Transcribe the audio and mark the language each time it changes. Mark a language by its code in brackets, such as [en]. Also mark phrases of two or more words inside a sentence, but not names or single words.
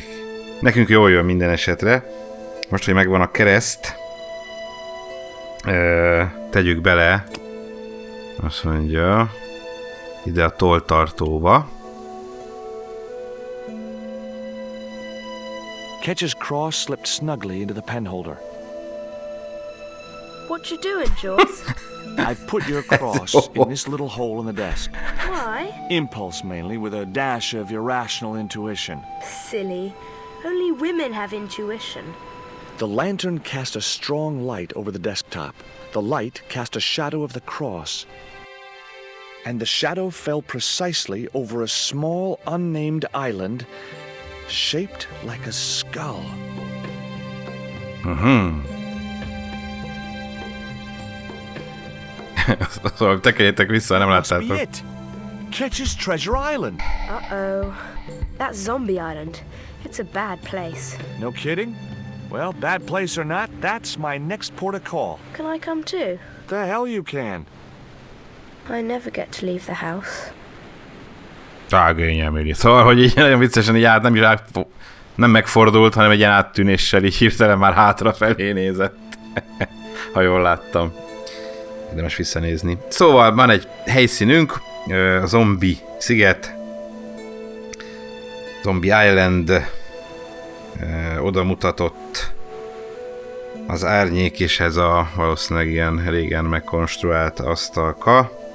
[hu] Nekünk jól jön minden esetre. Most, hogy megvan a kereszt, tegyük bele, azt mondja, ide a tolltartóba. [en] Ketch's cross slipped snugly into the penholder. What you doing, George? I've put your cross in this little hole in the desk. Why? Impulse mainly, with a dash of irrational intuition. Silly. Only women have intuition. The lantern cast a strong light over the desktop. The light cast a shadow of the cross. And the shadow fell precisely over a small, unnamed island shaped like a skull. [hu] Szóval tekerjétek vissza, nem [en] Must be [hu] láttátok. [en] it. Ketch's Treasure Island. Uh-oh. That's Zombie Island. It's a bad place. No kidding? Well, bad place or not, that's my next port of call. Can I come too? The hell you can. I never get to leave the house. Tágényelméri. [hu] Szóval, hogy így nagyon viccesen így nem is nem megfordult, hanem egy ilyen áttűnéssel így hirtelen már hátrafelé nézett. Ha jól láttam. De most visszanézni. Szóval van egy helyszínünk, a Zombi-sziget, Zombie oda mutatott az árnyék, és ez a valószínűleg ilyen régen megkonstruált asztalka.